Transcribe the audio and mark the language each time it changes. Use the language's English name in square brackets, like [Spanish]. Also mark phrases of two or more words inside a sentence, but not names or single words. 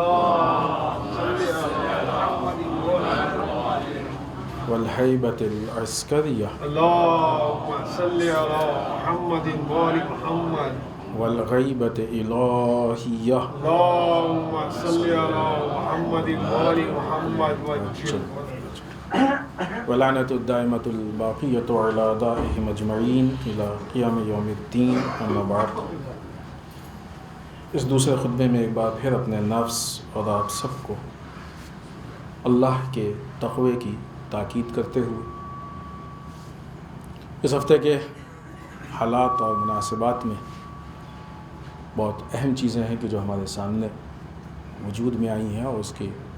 [Arabic] والہیبة العسکریہ. والغیبة الہیہ. ولعنة الدائمة الباقیۃ علی اعدائهم اجمعین الی قیام یوم الدین. اما بعد. [Urdu] اس دوسرے خطبے میں ایک بار پھر اپنے نفس اور آپ سب کو اللہ کے تقوی کی تاکید کرتے ہوئے اس ہفتے کے حالات اور مناسبات میں بہت اہم چیزیں ہیں کہ جو ہمارے سامنے وجود میں آئی ہیں اور اس کی